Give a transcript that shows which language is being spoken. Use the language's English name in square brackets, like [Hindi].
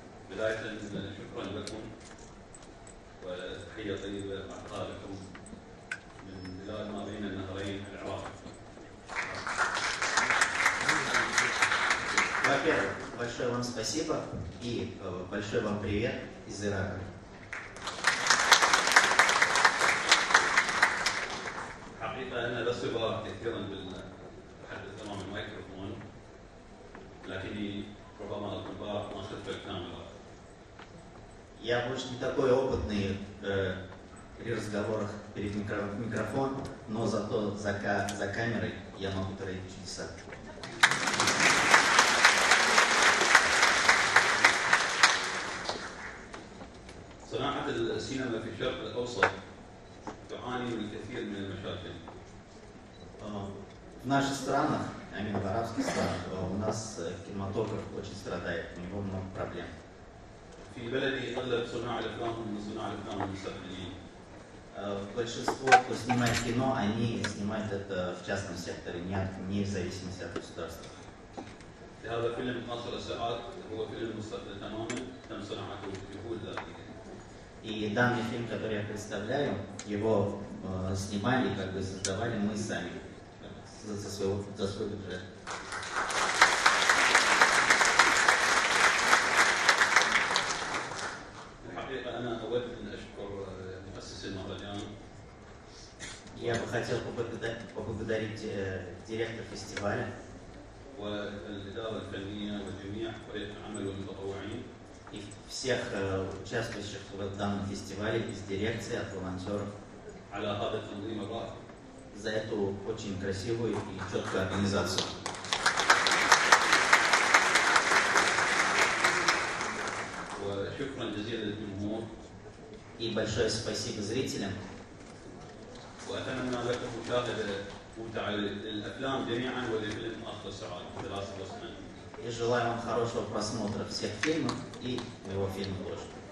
[Arabic] بداية شكرا لكم وتحية طيبة أعطاها لكم من بلاد ما بين النهرين العراق. [Russian] Во-первых, большое вам спасибо и большой вам привет из Ирака. [Arabic] حقيقة أنا لا صبا كثيرا بالتحدث أمام الميكروفون، لكني ربما أكون بعرف ما أخذت الكاميرا. [Russian] Я больше не такой опытный при разговорах перед микрофон, но зато за камерой я могу творить чудеса. [Arabic] صناعة السينما في الشرق الأوسط تعاني من الكثير من المشاكل. [Russian] В наших странах, а именно в арабских странах, у нас кинематограф очень страдает, у него много проблем. [Arabic] في بلدي أغلب صناع الأفلام هم صناع الأفلام المستقلين. [Russian] Большинство, кто снимает кино, они снимают это в частном секторе, не в зависимости от государства. [Arabic] هذا فيلم 10 ساعات هو فيلم مستقل تماما تم صناعته بجهود ذاتية. [Russian] И данный фильм, который я представляю, его снимали, как бы создавали мы сами за свой бюджет. [Arabic] الحقيقة أنا أود أن أشكر مؤسس المهرجان. [Russian] Я бы хотел поблагодарить директора фестиваля [Arabic] والإدارة الفنية وجميع فريق العمل والمتطوعين. [Russian] И всех участвующих в данном фестивале из дирекции, от волонтеров. [Arabic] على هذا التنظيم الرائع. [Russian] За эту очень красивую и четкую организацию. [Arabic] وشكرا جزيلا للجمهور. [Russian] И большое спасибо зрителям. [Arabic] وأتمنى لكم مشاهدة ممتعة للأفلام جميعا ولفيلم آخر الساعات 3 [Russian] И желаю вам хорошего просмотра всех фильмов и моего фильма тоже.